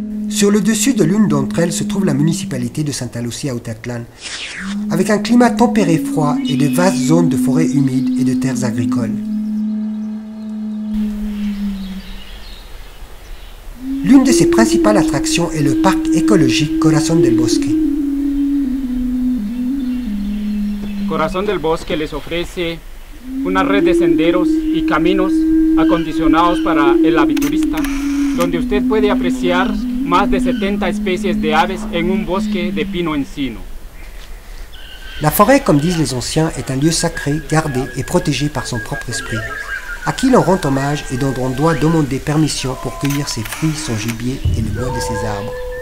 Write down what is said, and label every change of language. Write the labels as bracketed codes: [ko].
[fr] Sur le dessus de l'une d'entre elles se trouve la municipalité de Santa Lucía Autatlán, avec un climat tempéré froid et de vastes zones de forêts humides et de terres agricoles. L'une de ses principales attractions est le parc écologique Corazón del Bosque. [es] Corazón del Bosque les ofrece una red de senderos y caminos acondicionados para el aviturista, donde usted puede apreciar más de 70 especies de aves en un bosque de pino-encino. [fr] La forêt, comme disent les anciens, est un lieu sacré, gardé et protégé par son propre esprit, à qui l'on rend hommage et dont on doit demander permission pour cueillir ses fruits, son gibier et le bois de ses arbres.